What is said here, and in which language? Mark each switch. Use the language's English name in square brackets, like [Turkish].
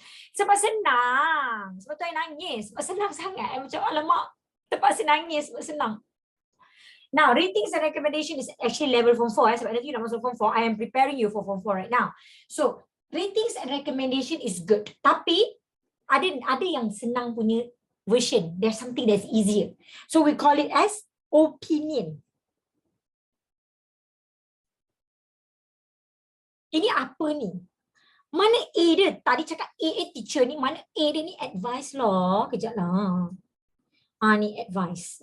[Malay] Sebab senang. Sebab tu I nangis. Sebab senang sangat. I macam alamak. Terpaksa nangis sebab senang. [English] Now, ratings and recommendation is actually level form 4. [Malay] Sebab nanti you nak masuk form 4. [English] I am preparing you for form 4 right now. So, ratings and recommendation is good. [Malay] Tapi, ada yang senang punya version. [English] There's something that's easier. So, we call it as opinion. [Malay] Ini apa ni? Mana A dia? Tadi cakap A teacher ni. Mana A dia ni? Advice lah. Kejap lah. Ni advice.